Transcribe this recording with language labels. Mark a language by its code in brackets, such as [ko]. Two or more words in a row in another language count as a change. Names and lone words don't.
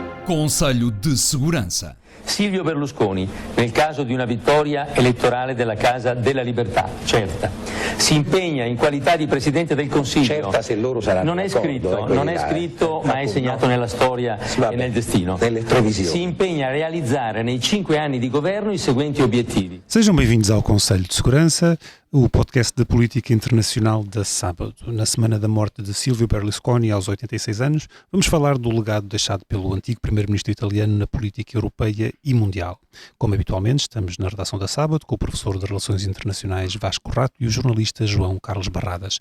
[pt] Conselho de Segurança. [it] Silvio Berlusconi, nel caso di una vittoria elettorale della Casa della Libertà, certa, si impegna in qualità di Presidente del Consiglio. Certa se loro saranno non è scritto, ma è segnato nella storia e nel destino. Si impegna a realizzare nei 5 anni di governo i seguenti obiettivi. [pt] Sejam bem-vindos ao Conselho de Segurança, o podcast de política internacional da Sábado. Na semana da morte de Silvio Berlusconi, aos 86 anos, vamos falar do legado deixado pelo antigo primeiro-ministro italiano na política europeia e mundial. Como habitualmente, estamos na redação da Sábado com o professor de Relações Internacionais Vasco Rato e o jornalista João Carlos Barradas.